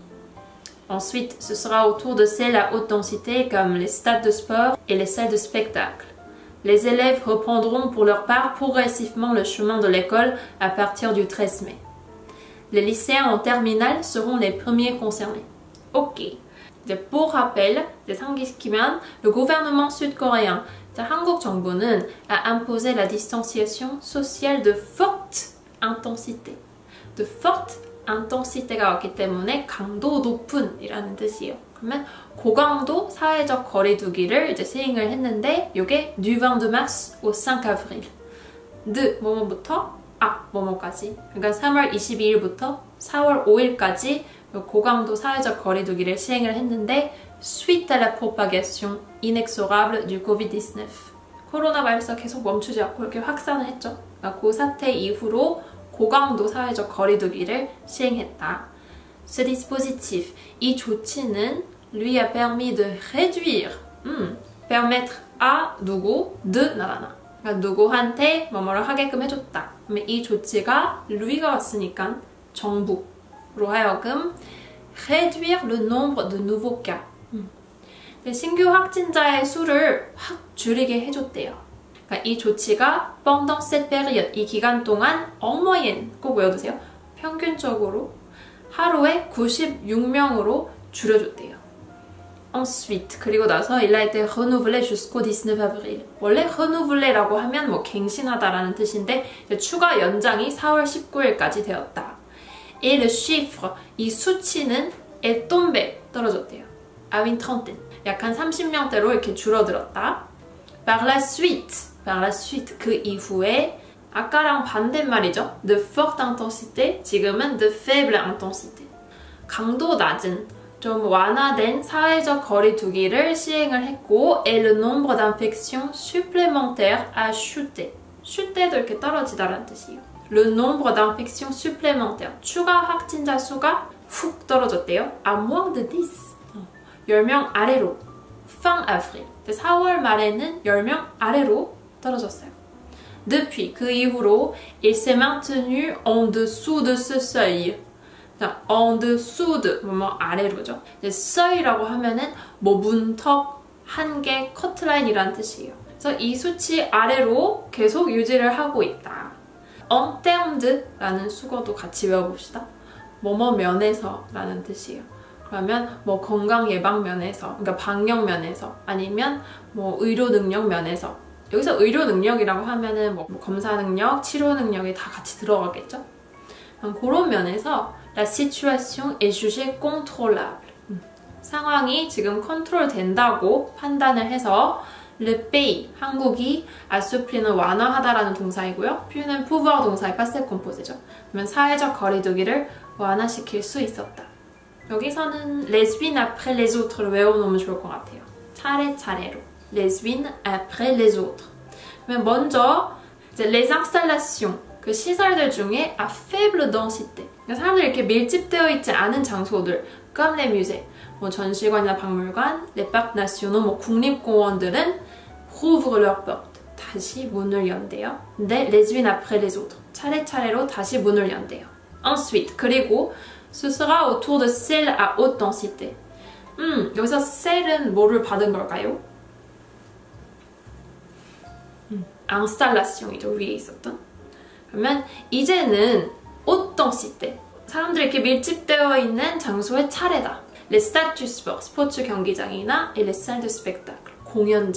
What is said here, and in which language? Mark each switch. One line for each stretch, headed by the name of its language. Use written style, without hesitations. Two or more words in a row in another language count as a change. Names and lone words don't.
French: Ensuite, ce sera au tour de celles à haute densité comme les stades de sport et les salles de spectacle. Les élèves reprendront pour leur part progressivement le chemin de l'école à partir du 13 mai. Les lycéens en terminale seront les premiers concernés. Ok. pour rappel, 상기시키면 le gouvernement sud-coréen,
Korean: 한국 정부는
French: a imposé la distanciation sociale de forte intensité. de forte intensité
Korean: 가 왔기 때문에 강도 높은 이라는 뜻이에요. 그러면 고강도 사회적 거리두기를 이제 시행을 했는데 이게
French: du 22 mars au 5 avril.
Korean: de 뭐뭐부터 뭐뭐까지. 그러니까 3월 22일부터 4월 5일까지 고강도 사회적 거리두기를 시행을 했는데
French: suite à la propagation inexorable du Covid-19.
Korean: 코로나 바이러스가 계속 멈추지 않고 이렇게 확산을 했죠. 그러니까 그 사태 이후로 고강도 사회적 거리두기를 시행했다.
French: Ce dispositif,
Korean: 이 조치는
French: lui a permis de réduire, permettre à 누구, de 나라나.
Korean: 그러니까 누구한테 뭐뭐를 하게끔 해줬다. 그러면 이 조치가 lui가 왔으니까 정부로 하여금
French: réduire le nombre de nouveaux cas.
Korean: 신규 확진자의 수를 확 줄이게 해줬대요. 그러니까 이 조치가
French: pendant cette période,
Korean: 이 기간 동안
French: en moyenne,
Korean: 꼭 외워두세요. 평균적으로 하루에 96명으로 줄여줬대요.
French: Ensuite,
Korean: 그리고 나서
French: il a été renouvelé jusqu'au 19 avril.
Korean: 원래 renouvelé라고 하면 뭐 갱신하다라는 뜻인데 추가 연장이 4월 19일까지 되었다.
French: Et le chiffre,
Korean: 이 수치는
French: est tombé,
Korean: 떨어졌대요.
French: à une trentaine,
Korean: 약 한 30명대로 이렇게 줄어들었다.
French: Par la suite,
Korean: 그 이후에 아까랑 반대말이죠.
French: de forte intensité, 지금은 de faible intensité.
Korean: 강도 낮은, 좀 완화된 사회적 거리두기를 시행을 했고
French: et le nombre d'infections supplémentaires a chuté.
Korean: chuté도 이렇게 떨어지다라는 뜻이에요.
French: le nombre d'infections supplémentaires,
Korean: 추가 확진자 수가 훅 떨어졌대요.
French: à moins de 10.
Korean: 10명 아래로.
French: fin avril.
Korean: 4월 말에는 10명 아래로 떨어졌어요.
French: Depuis,
Korean: 그 이후로
French: il s'est maintenu en dessous de ce seuil. en dessous de,
Korean: 뭐 아래로죠. seuil이라고 하면은 뭐 문턱, 한계, 커트라인이라는 뜻이에요. 그래서 이 수치 아래로 계속 유지를 하고 있다.
French: en termes de
Korean: 라는 수거도 같이 외워봅시다. 뭐뭐 면에서 라는 뜻이에요. 그러면 뭐 건강 예방 면에서, 그러니까 방역 면에서, 아니면 뭐 의료 능력 면에서. 여기서 의료 능력이라고 하면은 뭐 검사 능력, 치료 능력이 다 같이 들어가겠죠? 그런 면에서
French: la situation est jugée contrôlable.
Korean: 상황이 지금 컨트롤 된다고 판단을 해서
French: le pays,
Korean: 한국이 assouplir는 완화하다라는 동사이고요. pure는 pouvoir 동사의 passé composé죠. 그러면 사회적 거리두기를 완화시킬 수 있었다. 여기서는
French: les unes après les autres
Korean: 외워놓으면 좋을 것 같아요. 차례차례로.
French: les unes après les autres.
Korean: 그러면 먼저 이제
French: les installations,
Korean: 그 시설들 중에
French: à faible densité.
Korean: 그러니까 사람들이 이렇게 밀집되어 있지 않은 장소들,
French: comme les musées,
Korean: 뭐 전시관이나 박물관,
French: les parcs nationaux,
Korean: 뭐 국립공원들은
French: rouvrent leurs portes.
Korean: 다시 문을 연대요. 근데
French: les unes après les autres.
Korean: 차례차례로 다시 문을 연대요.
French: Ensuite, 그리고 ce sera autour de celles à haute densité.
Korean: 여기서 cell은 뭐를 받은 걸까요? installation이죠. 위에 있었던. 그러면 이제는
French: haute densité.
Korean: 사람들이 이렇게 밀집되어 있는 장소의 차례다.
French: les stades du sport,
Korean: 스포츠 경기장이나
French: et les salles de spectacle,
Korean: 공연장.